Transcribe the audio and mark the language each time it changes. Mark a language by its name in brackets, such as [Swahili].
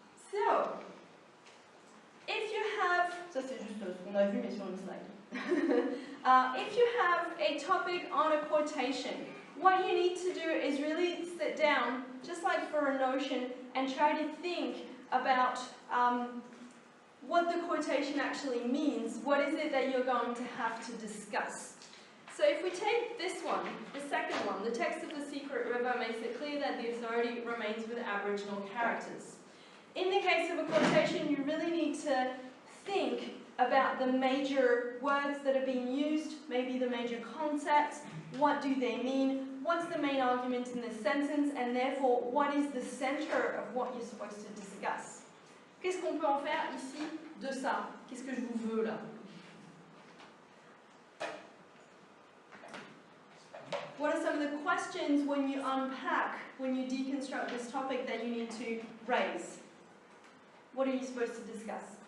[English] So, if you have, [French] ça c'est juste ce qu'on a vu mais sur une slide. [English] If you have a topic on a quotation, what you need to do is really sit down, just like for a notion, and try to think about what the quotation actually means. What is it that you're going to have to discuss? So if we take this one, the second one, the text of the Secret River makes it clear that the authority remains with Aboriginal characters. In the case of a quotation, you really need to think about the major words that are being used, maybe the major concepts, what do they mean, what's the main argument in this sentence, and therefore, what is the center of what you're supposed to discuss. [French] Qu'est-ce qu'on peut en faire ici de ça? Qu'est-ce que je vous veux là? [English] What are some of the questions when you unpack, when you deconstruct this topic that you need to raise? What are you supposed to discuss?